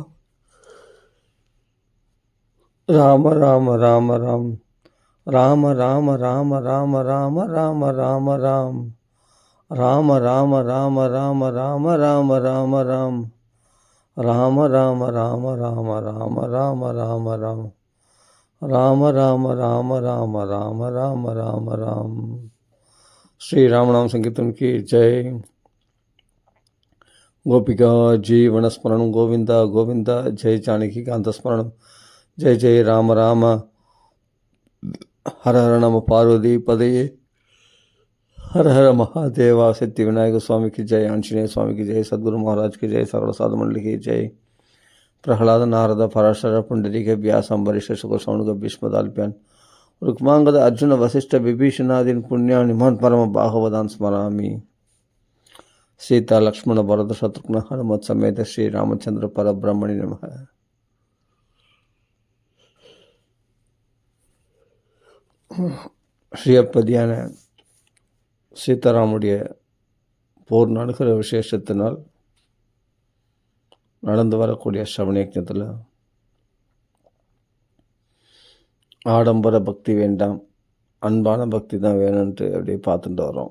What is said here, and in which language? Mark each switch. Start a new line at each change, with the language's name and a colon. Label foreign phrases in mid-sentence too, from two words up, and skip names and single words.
Tamil: ராம் ராம ராம ராம ராம் ராம ராம ராம ராம ராம ராம ராம ராம் ராம ராம ராம ராம ராம ராம ராம ராம் ராம ராம ராம ராம ராம ராம ராம ராம் ராம ராம ராம ராம ராம ராம ராம ராம்.
Hindi: श्री रामनाम संकीर्तन की जय.
Sanskrit: गोपिका जीवनस्मरणम् गोविन्दा गोविन्दा. जय जानकी कान्तस्मरणम्। जय जय राम राम. हर हर नम पार्वती पतये.
Hindi: हर हर महादेवा. सिद्धि विनायक स्वामी की जय. आंजनेय स्वामी की जय. सद्गुरु महाराज की जय. सकल साधु मंडली की जय.
Sanskrit: प्रहलाद नारद पराशर पुंडरीक व्यास अम्बरीश सुख सौनक भीष्मदाल्प्यान् रुक्मांगद अर्जुन वसिष्ठ विभीषणादीन पुण्यानि महन् परम बाहुवदान् स्मरामि. सीता लक्ष्मण भरत शत्रुघ्न हनुमत समेत श्री रामचंद्र परब्रह्मणे नमः.
Tamil: ஸ்ரீயப்பதியான சீதாராமுடைய போர் நடக்கிற விசேஷத்தினால் நடந்து வரக்கூடிய ஸ்ரவணயஜ்ஞத்தில் ஆடம்பர பக்தி வேண்டாம், அன்பான பக்தி தான் வேணும்ன்ட்டு அப்படியே பார்த்துட்டு வரோம்.